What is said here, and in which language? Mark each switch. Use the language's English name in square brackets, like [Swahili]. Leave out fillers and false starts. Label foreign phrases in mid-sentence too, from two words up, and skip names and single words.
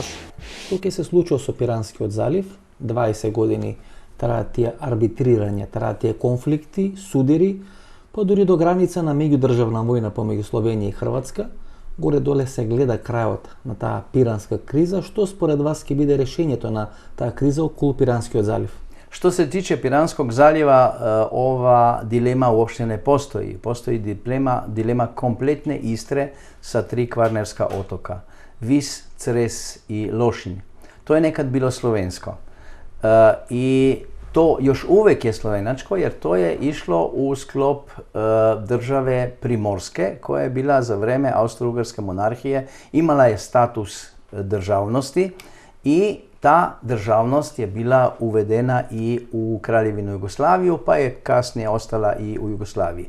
[Macedonian] Што ќе се случува со Пиранскиот залив? 20 години траат тие арбитрирања, траат тие конфликти, судири, па дури до граница на меѓудржавна војна помеѓу Словенија и Хрватска. Горе-доле се гледа крајот на таа Пиранска криза. Што според вас ќе биде решењето на таа криза околу Пиранскиот залив? [Serbian] Što se tiče Piranskog zaljeva, ova dilema uopšte ne postoji. Postoji dilema kompletne Istre sa 3 kvarnerska otoka. Vis, Cres i Lošinj. To je nekad bilo slovensko. I to još uvek je slovenačko, jer to je išlo u sklop države Primorske, koja je bila za vreme Austro-Ugarske monarhije, imala je status državnosti i ta državnost je bila uvedena i u Kraljevinu Jugoslaviju, pa je kasnije ostala i u Jugoslaviji.